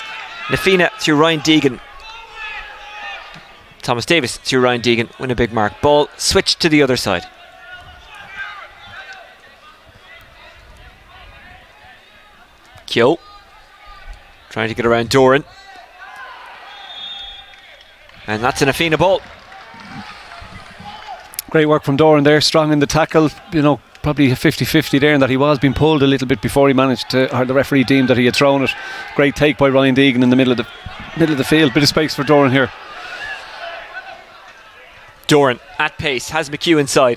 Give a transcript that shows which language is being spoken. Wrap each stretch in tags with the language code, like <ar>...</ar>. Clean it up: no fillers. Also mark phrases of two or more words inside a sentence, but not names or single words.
<en>Fianna through Ryan Deegan. Thomas Davis through Ryan Deegan. Win a big mark. Ball switched to the other side. Kyo trying to get around Doran. And that's an Fianna ball. Great work from Doran there. Strong in the tackle. Probably a 50-50 there, in that he was being pulled a little bit before he managed to, or the referee deemed that he had thrown it. Great take by Ryan Deegan in the middle of the field. Bit of space for Doran here. Doran at pace, has McHugh inside.</en>